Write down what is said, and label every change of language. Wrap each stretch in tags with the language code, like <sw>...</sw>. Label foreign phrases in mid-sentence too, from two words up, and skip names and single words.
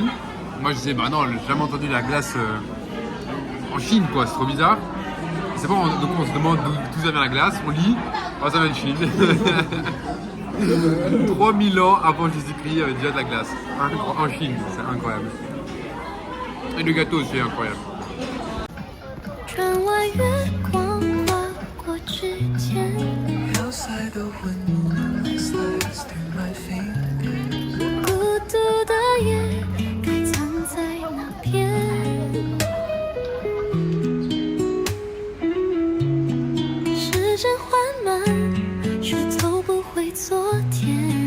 <fr>Moi je disais bah non, j'ai jamais entendu la glace en Chine quoi, c'est trop bizarre. C'est bon, donc on se demande d'où ça vient la glace, on lit, oh ça vient de Chine. 3000 ans avant Jésus-Christ, il y avait déjà de la glace. En Chine, c'est incroyable. Et le gâteau aussi est incroyable.</fr> <zh>窗外月光划过指尖，孤独的夜该藏在哪边？时间缓慢，却走不回昨天。</zh>